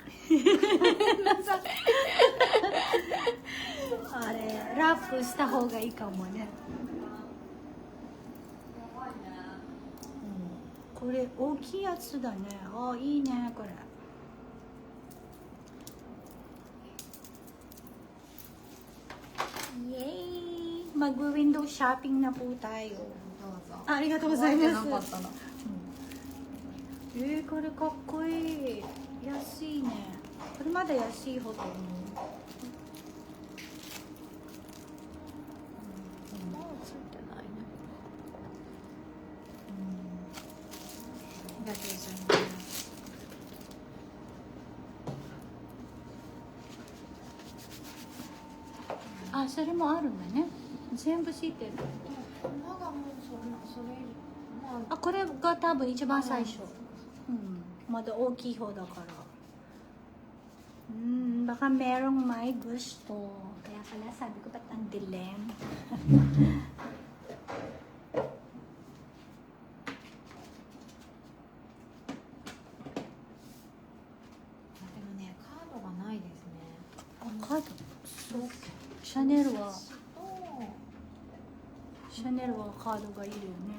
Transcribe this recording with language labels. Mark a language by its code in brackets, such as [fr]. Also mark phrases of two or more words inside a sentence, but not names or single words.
[ja] あれ、ラップした方がいいかもね。これ大きいやつだね。あ、いいねこれ。イエーイ。 [tl] mag-window shopping na po tayo. [ja] ありがとうございます。これかっこいい。安いね。これまだ安いほど。もうついてないね。ありがとうございます。あ、それもあるんだね。全部知ってる。まだもうそれ、あ、これが多分一番最初。まだ大きい方だから。 [tl] baka merong may gusto. Kaya pala sabi ko ba't ang dilim? [ja] でもね、カードがないですね。あ、カード。そう。シャネルはカードがいるよね。